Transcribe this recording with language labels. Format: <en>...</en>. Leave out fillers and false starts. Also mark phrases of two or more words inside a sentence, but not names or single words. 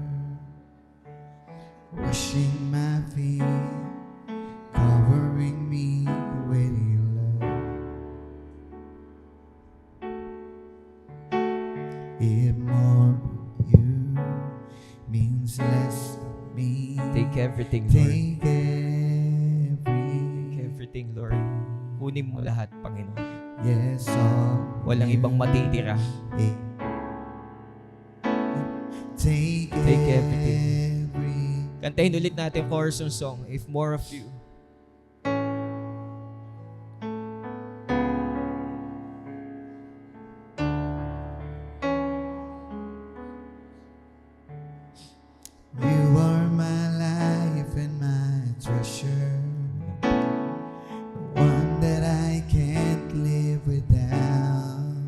<en>Washing my feet, covering me with your love. If more of you means less of me, Take everything, Lord. take Take everything, Lord.</en> <tl>Kunin mo lahat, Panginoon.</tl> <en>Yes, all</en> <tl>Walang ibang matitira.</tl> <en>Take everything.</en> <tl>Kantahin ulit natin chorus ng song, If More of You.</tl> <en>You are my life and my treasure, the one that I can't live without.</en>